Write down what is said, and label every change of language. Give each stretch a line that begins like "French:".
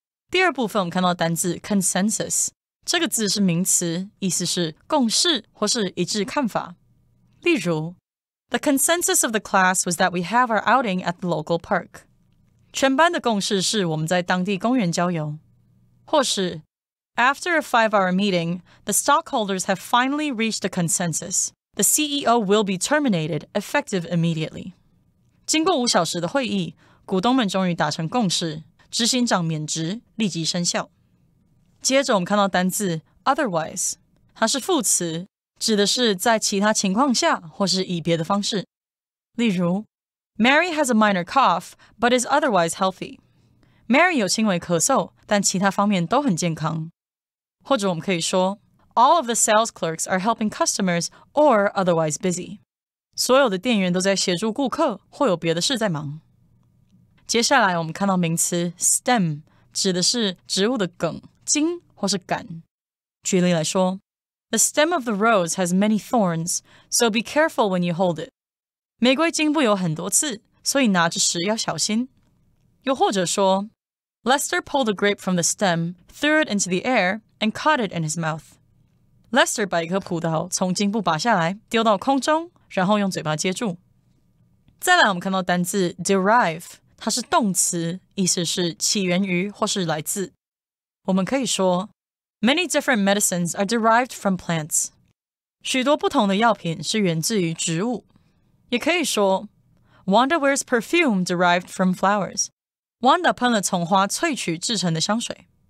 Chinese: 第二部分我们看到单字 consensus， 这个字是名词，意思是共识或是一致看法。例如
English: The consensus of the class was that we have our outing at the local park.
Chinese: 全班的共识是我们在当地公园郊游。或是
English: After a 5-hour meeting, the stockholders have finally reached a consensus. The CEO will be terminated, effective immediately.
Chinese: 经过5小时的会议，股东们终于达成共识，执行长免职，立即生效。接着我们看到单字 otherwise， 它是副词，指的是在其他情况下或是以别的方式。例如
English: Mary has a minor cough, but is otherwise healthy.
Chinese: Mary 有轻微咳嗽，但其他方面都很健康。或者我们可以说
English: All of the sales clerks are helping customers or otherwise busy.
Chinese: 所有的店员都在协助顾客或有别的事在忙。接下来我们看到名词 stem， 指的是植物的梗、茎或是杆。举例来说
English: The stem of the rose has many thorns, so be careful when you hold it.
Chinese: 玫瑰茎部有很多刺，所以拿着时要小心。又或者说
English: Lester pulled a grape from the stem, threw it into the air, and caught it in his mouth.
Chinese: Lester 把一颗葡萄从茎部拔下来，丢到空中，然后用嘴巴接住。再来我们看到单字 derive， 它是动词，意思是起源于或是来自。我们可以说
English: Many different medicines are derived from plants.
Chinese: 许多不同的药品是源自于植物。也可以说
English: Wanda wears perfume derived from flowers.
Chinese: Wanda 喷了从花萃取制成的香水。